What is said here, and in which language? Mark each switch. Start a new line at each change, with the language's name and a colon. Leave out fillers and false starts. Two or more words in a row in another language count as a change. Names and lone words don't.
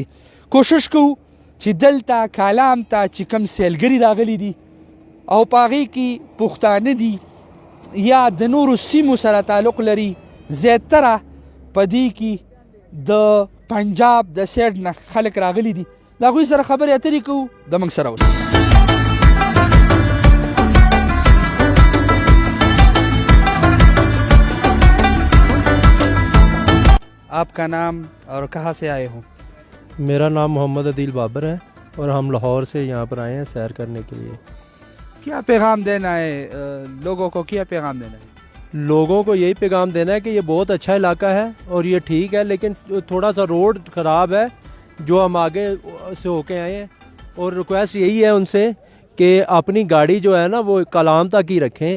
Pashto: کوشش کوو چې دلته کالام ته چې کوم سیلګري راغلي دي او په هغې کې پښتانه دي یا د نورو سیمو سره تعلق لري زیاتره په دې کې د پنجاب د سایډ نه خلک راغلي دي. د هغوی سره خبرې اترې کوو. د موږ سره اوسئ.
Urdu: آپ کا نام اور کہاں سے آئے ہو؟ میرا نام محمد عدیل بابر ہے اور ہم لاہور سے یہاں پر آئے ہیں سیر کرنے کے لیے. کیا پیغام دینا ہے لوگوں کو? کیا پیغام دینا ہے? لوگوں کو یہی پیغام دینا ہے کہ یہ بہت اچھا علاقہ ہے اور یہ ٹھیک ہے لیکن تھوڑا سا روڈ خراب ہے جو ہم آگے سے ہو کے آئے ہیں اور ریکویسٹ یہی ہے ان سے کہ اپنی گاڑی جو ہے نا وہ کلام تک ہی رکھیں.